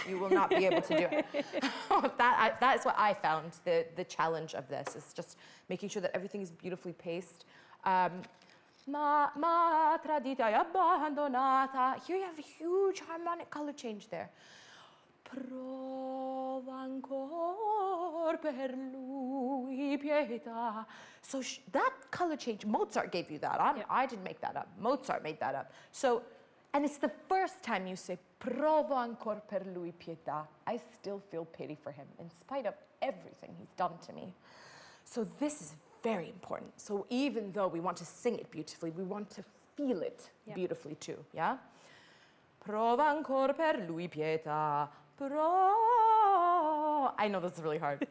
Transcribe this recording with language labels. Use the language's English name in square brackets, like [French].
[English] You will not be able to do it. That is what I found, the challenge of this, is just making sure that everything is beautifully paced. [Italian] Ma tradita e abbandonata. [English] Here you have a huge harmonic color change there. [Italian] Prova ancor per lui pietà. [English] So that color change, Mozart gave you that. I didn't make that up. Mozart made that up. So, and it's the first time you say prova ancor per lui pietà. I still feel pity for him in spite of everything he's done to me. So this is very important. So even though we want to sing it beautifully, we want to feel it beautifully too, yeah? [Italian] Prova ancor per lui pietà. [English] I know this is really hard.